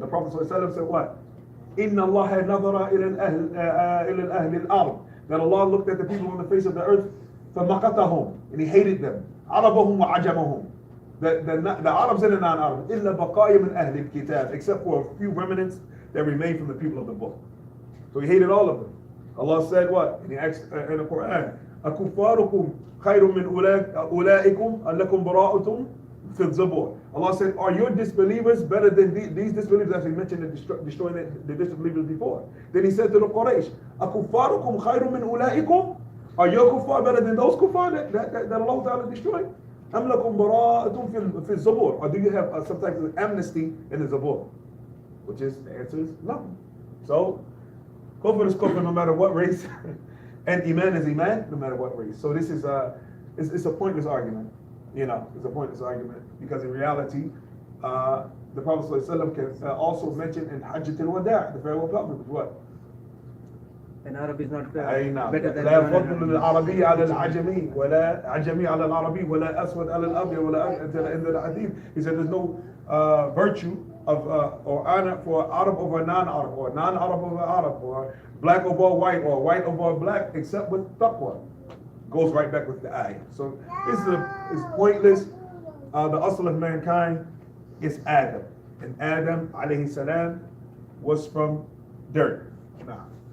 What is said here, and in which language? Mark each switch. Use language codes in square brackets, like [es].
[en] The Prophet ﷺ said what? [ar] إِنَّ اللَّهَ نَظَرَ إِلَى الْأَهْلِ الْأَرْضِ. [en] That Allah looked at the people on the face of the earth, فَمَقَتَهُمْ, and He hated them. [ar] عَرَبَهُمْ وَعَجَمَهُمْ. [en] The Arabs and the non-Arabs, [ar] إِلَّا بَقَايَ مِنْ أَهْلِ الْكِتَابِ, [en] except for a few remnants that remained from the people of the book. So He hated all of them. Allah said what? And He asked in the Quran, [ar] أَكُفَّارُكُمْ خَيْرٌ مِنْ أُولَئِكُمْ أَلَّكُمْ بَرَاءُةٌ فِي الزَّبُورِ. [en] Allah said, are your disbelievers better than these disbelievers, as we mentioned destroying the disbelievers before? Then He said to the Quraysh, [ar] أَكُفَّارُكُمْ خَيْرٌ مِنْ أُولَئِكُمْ, [en] are your kuffar better than those kuffar that Allah Ta'ala destroyed? [ar] أَمْ لَكُمْ بَرَاءَةٌ فِي الزَّبُورِ, [en] or do you have some type of amnesty in the Zabur? Which is, the answer is no. So kufr is kufr no matter what race, and iman is iman no matter what race. So this is it's a pointless argument. You know, it's a pointless argument because in reality, the Prophet ﷺ can also mention in Hajjat al-Wada', the farewell pilgrimage, what? An Arab is not [ar] أي نعم. [en] better than [ar] لا فضل للعربي على العجمي ولا عجمي على العربي ولا أسود على الأبيض ولا [en] in the hadith. He said there's no virtue of or honor for Arab over non-Arab, or non-Arab over Arab, or black over white, or white over black, except with taqwa. Goes right back with the ayah. So this is pointless. The asl of mankind is Adam, and Adam alayhi salam was from dirt. Nah.